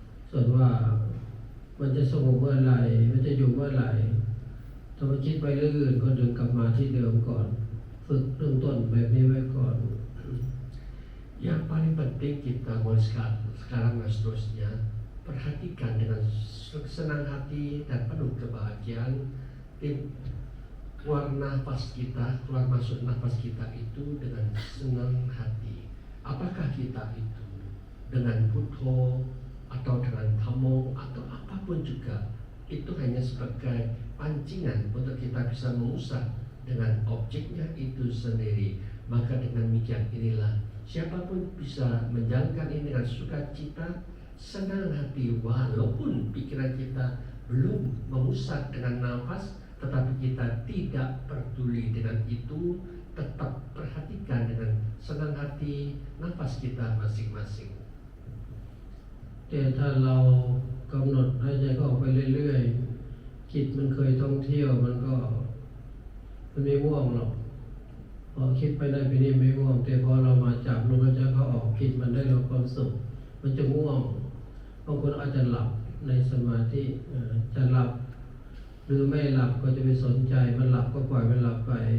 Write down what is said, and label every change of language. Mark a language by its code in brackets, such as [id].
[th] ส่วนว่ามันจะสงบเมื่อไหร่มันจะอยู่เมื่อไหร่ถ้ามันคิดไปเรื่องอื่นก็ดึงกลับมาที่เดิมก่อนฝึกเริ่มต้นแบบนี้ไว้ก่อน [id] Yang paling penting kita mulai sekarang dan seterusnya perhatikan dengan senang hati dan penuh kebahagiaan keluar nafas kita, keluar masuk nafas kita itu dengan senang hati. Apakah kita itu dengan Buddha atau dengan Dhammo atau apapun juga itu hanya sebagai pancingan untuk kita bisa mengusap dengan objeknya itu sendiri. Maka dengan demikian inilah siapapun bisa menjalankan ini dengan sukacita, senang hati, walaupun pikiran kita belum memusat dengan nafas, tetapi kita tidak peduli dengan itu, tetap perhatikan dengan senang hati nafas kita masing-masing. [th] แต่ถ้าเรากำหนดหายใจก็ออกไปเรื่อยๆจิตมันเคยท่องเที่ยวมันไม่ง่วงหรอกพอคิดไปได้ไปนี่ไม่ง่วงแต่พอเรามาจับลมหายใจเข้าออกจิตมันได้รับความสุขมันจะง่วงบางคนอาจจะหลับในสมาธิจะหลับหรือไม่หลับก็จะไปสนใจมันหลับก็ปล่อยมันหลับไป